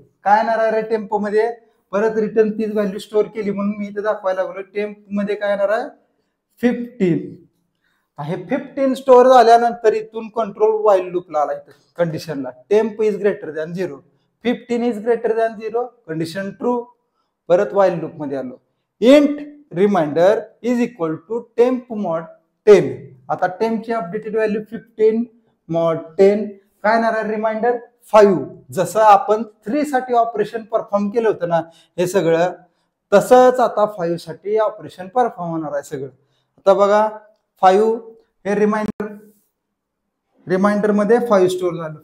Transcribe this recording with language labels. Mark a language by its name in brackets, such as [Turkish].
[Marathi] काय येणार आहे रे टेम्पो मध्ये परत रिटर्न तीच व्हॅल्यू स्टोअर केली म्हणून मी इथे दाखवायला लागलो. टेम्प मध्ये काय येणार आहे 15. हे 15 स्टोअर झाल्यानंतर इथून कंट्रोल व्हाईल लूपला आला इथं कंडिशनला [English] Temp is greater than 0. 15 is greater than 0 condition true. [Marathi] परत व्हाईल लूप मध्ये आलो. [English] Int reminder is equal to temp mod 10. [Marathi] आता टेम्पची अपडेटेड व्हॅल्यू 15 मॉड 10 काय येणार आहे रिमाइंडर 5. जसं आपण 3 साठी ऑपरेशन परफॉर्म केलं होतं ना हे सगळं तसंच आता 5 साठी ऑपरेशन परफॉर्म होणार आहे सगळं. आता बघा 5 हे रिमाइंडर मध्ये 5 स्टोअर झालं.